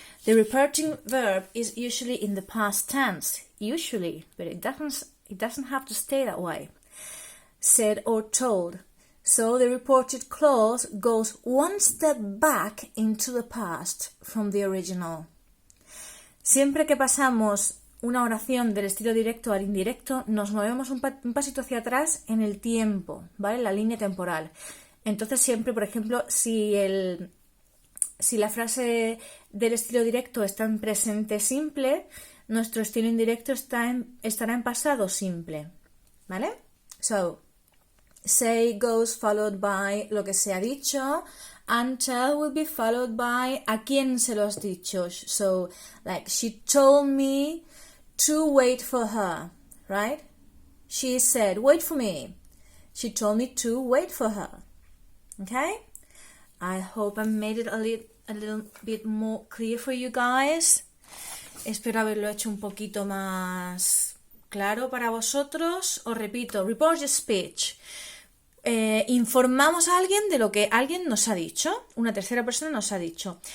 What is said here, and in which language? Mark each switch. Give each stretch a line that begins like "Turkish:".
English: The reporting verb is usually in the past tense, usually, but it doesn't have to stay that way. Said or told. So the reported clause goes one step back into the past from the original.
Spanish: Siempre que pasamos una oración del estilo directo al indirecto, nos movemos un pasito hacia atrás en el tiempo, ¿vale? La línea temporal. Entonces siempre, por ejemplo, si la frase del estilo directo está en presente simple, nuestro estilo indirecto estará en pasado simple, ¿vale?
English: So, say goes followed by
Spanish: lo que se ha dicho,
English: and tell will be followed by
Spanish: a quién se lo has dicho.
English: So, like, she told me to wait for her, right? She said, wait for me. She told me to wait for her. Okay? I hope I made it a little bit more clear for you guys.
Spanish: Espero haberlo hecho un poquito más claro para vosotros. Os repito, reported speech. Informamos a alguien de lo que alguien nos ha dicho, una tercera persona nos ha dicho.